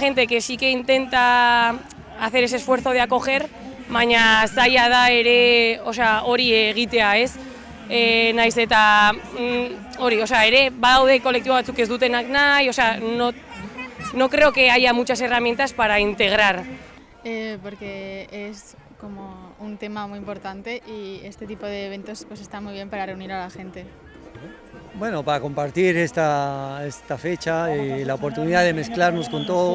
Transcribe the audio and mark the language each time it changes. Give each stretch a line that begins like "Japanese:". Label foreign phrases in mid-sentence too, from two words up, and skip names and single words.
Spanish: gente que sí que intenta hacer ese esfuerzo de acoger,
Basque: baina zaila da ere, osea, hori egitea, ez? Naiz eta hori, osea, ere badaude kolektibo batzuk ez dutenak nahi, osea,
Spanish: no creo que haya muchas herramientas para integrar. Porque es como un tema muy importante y este tipo de eventos pues está muy bien para reunir a la gente. Bueno, para compartir esta fecha y la oportunidad de mezclarnos con todos.